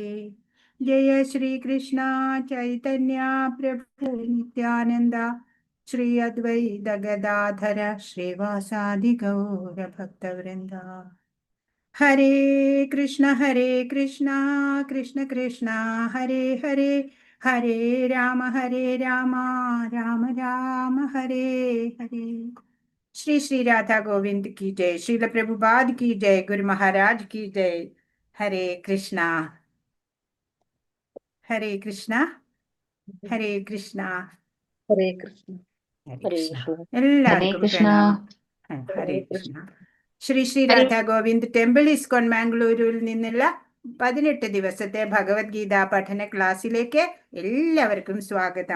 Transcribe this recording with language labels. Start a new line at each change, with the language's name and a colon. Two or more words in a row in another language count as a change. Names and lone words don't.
Sanskrit: ജയ ശ്രീകൃഷ്ണ ചൈതന്യ പ്രഭു നിത്യാനന്ദ ശ്രീ അദ്വൈത ഗദാധര ശ്രീവാസാദി ഗൗരഭക്തവൃന്ദ. ഹരേ കൃഷ്ണ കൃഷ്ണ കൃഷ്ണ ഹരേ ഹരേ ഹരേ രാമ രാമ രാമ ഹരേ ഹരേ.
Hindi: ശ്രീ ശ്രീ രാധാ ഗോവിന്ദ് की जय. श्रील प्रभुपाद की जय. गुरु महाराज की जय.
Sanskrit: हरे कृष्णा ഹരേ കൃഷ്ണ ഹരേ കൃഷ്ണ ഹരേ കൃഷ്ണ.
Malayalam: എല്ലാവർക്കും പ്രണാമം.
Sanskrit: ഹരേ കൃഷ്ണ.
Malayalam: ശ്രീ ശ്രീ രാധാ ഗോവിന്ദ് ടെമ്പിൾ ഇസ്കോൺ മാംഗ്ലൂരിൽ നിന്നുള്ള 18 ദിവസത്തെ ഭഗവത്ഗീത പഠന ക്ലാസ്സിലേക്ക് എല്ലാവർക്കും സ്വാഗതം.